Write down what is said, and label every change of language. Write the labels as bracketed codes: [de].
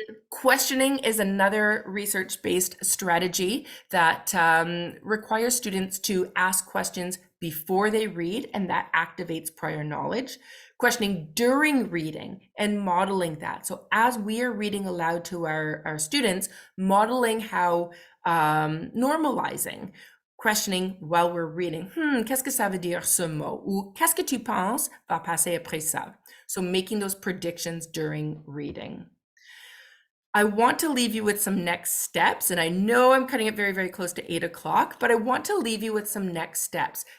[en] Questioning is another research-based strategy that requires students to ask questions before they read, and that activates prior knowledge. Questioning during reading and modeling that. So as we are reading aloud to our students, modeling how normalizing, questioning while we're reading. [fr] Qu'est-ce que ça veut dire ce mot? Ou qu'est-ce que tu penses va passer après ça? [en] So making those predictions during reading. I want to leave you with some next steps, and I know I'm cutting it very, very close to 8 o'clock, but I want to leave you with some next steps.